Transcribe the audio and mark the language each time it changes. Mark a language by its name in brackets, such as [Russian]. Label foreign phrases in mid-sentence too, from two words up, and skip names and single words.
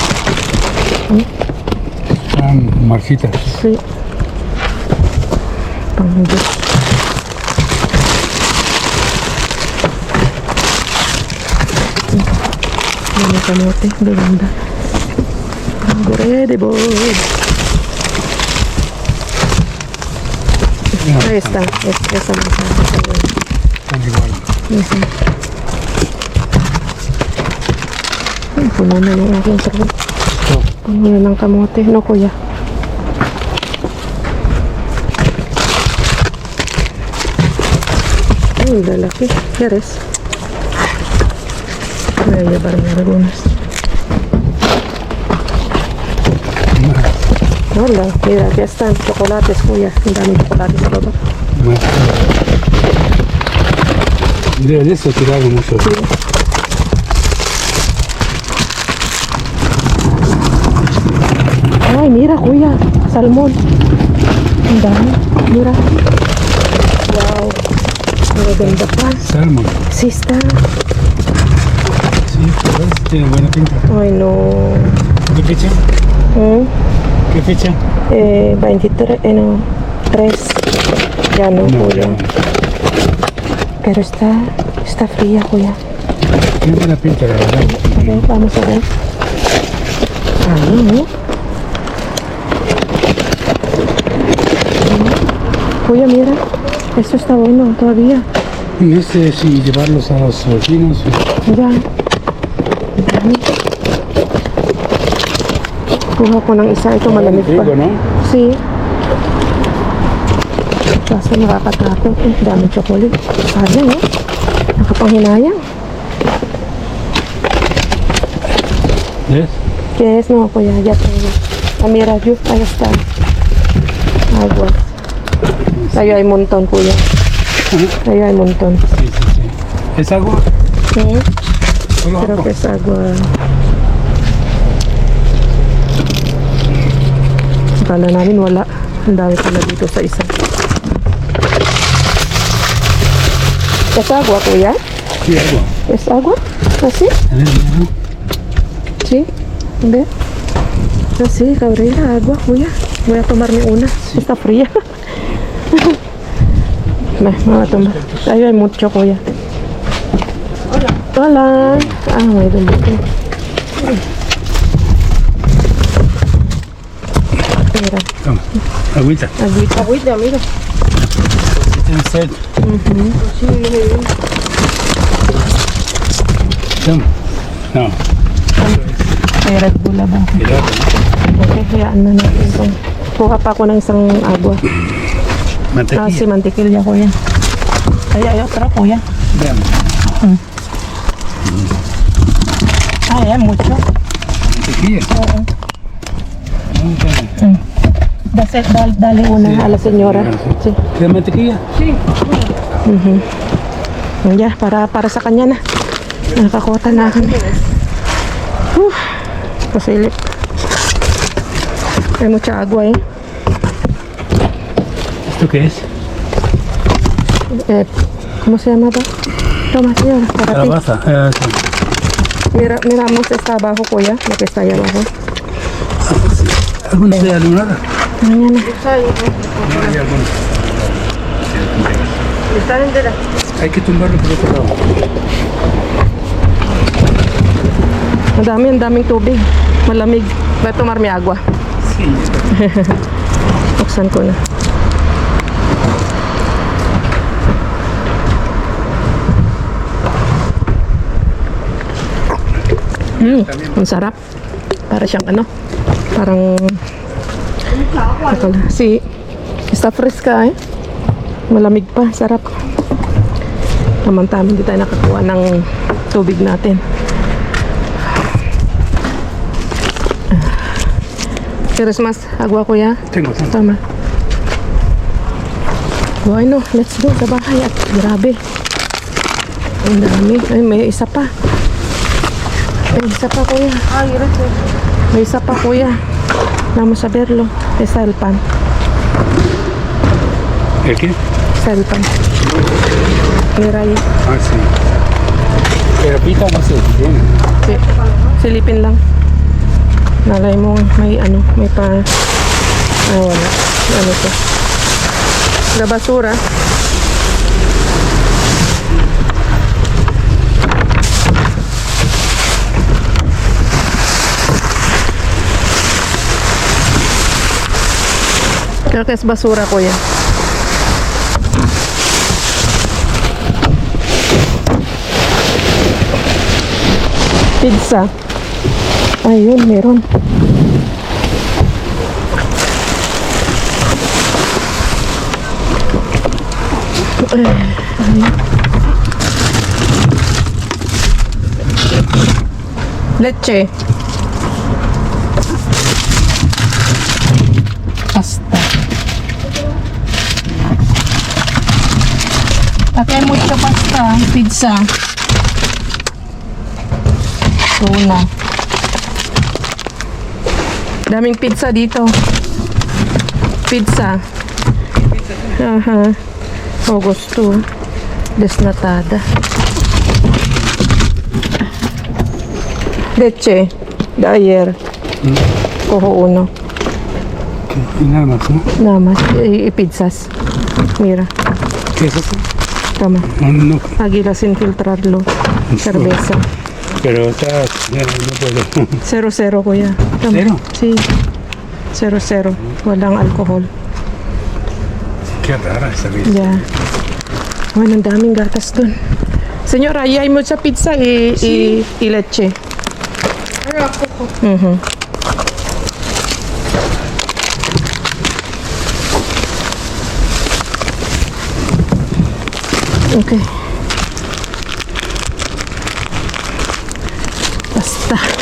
[Spanish] Marcitas. [Filipino] Si. Pang-Diyos. Yan yung kamote. Gaganda. [English] Ready, boy. [Spanish] Ahí está. Esa manzana. Están igual. [Filipino] Puno na yung aking sarap. Puno na ng kamote. No, kuya? Ay, lalaki. Heres. [Spanish] Voy a llevarme algunas. Hola, mira, ya están chocolates, kuya. [Filipino] Ang daming chocolates sa baba. [Spanish] De eso tiraron mucho. Sí. Ay, mira, kuya. Salmon. [Filipino] Ang dami. Mira. Wow. Magaganda pa. Salmon. [Spanish] Sí está. Sí, pero tiene buena pinta. Ay, no. ¿Qué fecha? ¿Mm? ¿Qué fecha? 23, no. 3. Ya no, kuya. Pero está fría, kuya. Tiene buena pinta, la verdad. A ver, vamos a ver. Ahí, ¿no? Kuya, mira. Esto está bueno todavía. Y sí, llevarlos a los vecinos. Ya. [Filipino] Kuha ko ng isa. Ito malamig pa. [Spanish] Rico, ¿no? Sí. [Filipino] Kaso nakakatakot. Daming chocolate. Sayang, eh. Nakapanghinayang. [Spanish] ¿Ves? ¿Qué es? No, kuya. Ya tengo. Ah, mira, yo. Ahí está. Agua. Ahí hay un montón, kuya. Ahí hay un montón. Sí, sí, sí. ¿Es agua? Sí. Solo Creo agua. que es agua. [Filipino] Akala namin wala. Ang dami pala dito sa isa. [Spanish] ¿Es agua, kuya? Sí, agua. ¿Es agua? ¿Así? A ver, mira. Sí. ¿Ve? Así, cabrera, agua, kuya. Voy a tomarme una. Está fría. Me voy a tomar. Ahí hay mucho, kuya. Hola. Hola. [Filipino] Ah, may dumito. Mira, [Spanish] Toma, agüita. agüita. Agüita, mira. Tiene sed. Toma. No, [Filipino] May Red Bull ba? [Spanish] mira. [Filipino] Okay, hayaan na natin itong. Kuha pa ako ng isang agua. [Spanish] Ah, si Mantequilla. [Filipino] mantikilya, kuya. Ay, [Spanish] otra, kuya. Veamos. Ay, hay mucho. Mantequilla. [Filipino] Oo. Okay. [Spanish] Dale una Sí. a la señora. Sí. ¿Quieres mantequilla? [Filipino] Sí. Yeah, para sa kanya na. Nakakota na kami. Pasilip. [Spanish] Hay mucha agua eh. ¿Esto qué es? ¿Cómo se llama? Toma, señora, para ti. Calabaza. Sí. Miramos está abajo, kuya, lo que está ahí abajo. ¿Alguna idea lunar? Mañana. No hay alguna. Está entera. Hay que tumbarlo por otro lado. [Filipino] Ang daming tubig. Malamig. [Spanish] Voy a tomar mi agua. Sí. [Filipino] Buksan ko na. Ang sarap. Para siyang ano, parang [Spanish] si está fresca [Filipino] eh. Malamig pa, sarap. Tamang-tama, hindi tayo nakakuha ng tubig natin. [Spanish] ¿Quieres más agua, kuya? Tengo. [Filipino] Tama. Bueno, [English] let's go [Filipino] sa bahay. At grabe. Ang dami. Ay, may isa pa. May isa pa, kuya. May isa pa, kuya. [Spanish] Vamos a verlo. Esa el pan. ¿El qué? Esa el pan. Mira ahí. Ah, sí. Pero pita no sé, tiene. Sí. [Filipino] Silipin lang. Nalay mo may ano, may pa wala. Ano to? [Spanish] La basura. Creo que es basura, kuya. Pizza. [Filipino] Ayun, meron. [Spanish] Leche. Pasta. Aquí hay mucha pasta. Pizza. [Filipino] Tuna. Daming pizza dito. Pizza. Aha. [Spanish] Augusto. Desnatada. Leche. De ayer. Cojo uno. Y nada más, ¿no? Nada más. Y pizzas. Mira. ¿Qué es eso? Toma. No, no. Águila sin filtrarlo. Cerveza. Pero está... no puedo. 0-0, [Filipino] kuya. Tama. Zero? Sí. 0-0. Walang alcohol. [Spanish] Qué rara esa vida. Ya. Bueno, [Filipino] ang daming gatas dun. [Spanish] Señora, ahí hay mucha pizza y leche. Mhm. Okay. Basta.